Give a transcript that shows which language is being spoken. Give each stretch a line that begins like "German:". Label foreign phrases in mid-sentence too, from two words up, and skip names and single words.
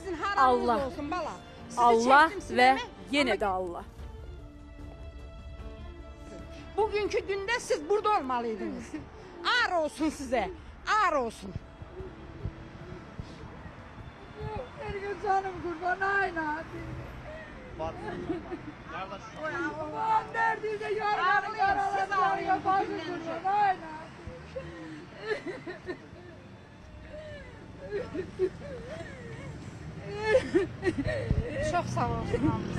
Azerbaijani: Allah və yenə də Allah. Bugünkü gündə siz burada olmalıydınız. Ar olsun sizə, ar olsun. Ergün canım qurban, ayna.
Turkish: Aman neredeyse yarın karalar yapar kurban, ayna. Çok sağ olsun.